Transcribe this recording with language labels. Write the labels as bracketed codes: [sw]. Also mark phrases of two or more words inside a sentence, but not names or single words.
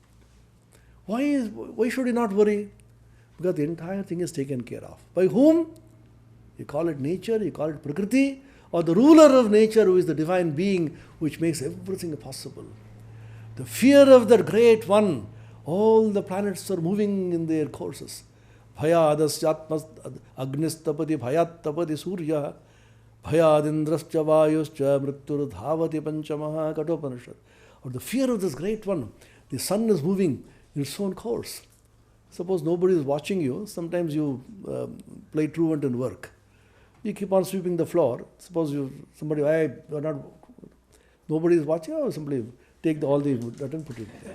[en] Why should you not worry? Because the entire thing is taken care of. By whom? You call it nature, you call it Prakriti, or the ruler of nature who is the divine being which makes everything possible. The fear of the great one, all the planets are moving in their courses. [sa] Bhayadasyatmas agnistapati bhayattapati surya bhayadendrascha vayuscha mrityur dhavati panchamaha katopanishad. [en] Or the fear of this great one, the sun is moving in its own course. Suppose nobody is watching you, sometimes you play truant and work. You keep on sweeping the floor. Suppose nobody is watching, or somebody take all the dirt and put it there.